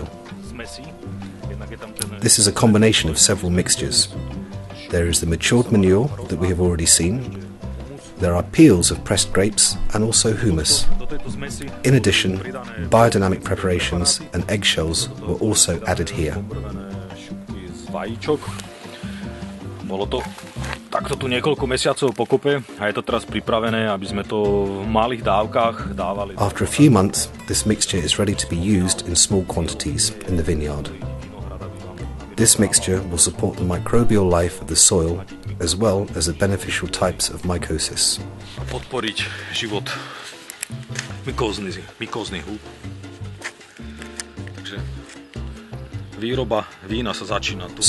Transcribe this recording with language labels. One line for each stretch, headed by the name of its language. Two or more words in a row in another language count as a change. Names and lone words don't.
English: This is a combination of several mixtures. There is the matured manure that we have already seen. There are peels of pressed grapes and also humus. In addition, biodynamic preparations and eggshells were also added here.
Slovak: Bolo to takto tu niekoľko mesiacov pokope a je to teraz pripravené, aby sme to v malých dávkach dávali.
English: After a few months, this mixture is ready to be used in small quantities in the vineyard. This mixture will support the microbial life of the soil as well as the beneficial types of mycosis.
Slovak: Podporiť život mykóznych húb. Takže výroba vína sa začína tu.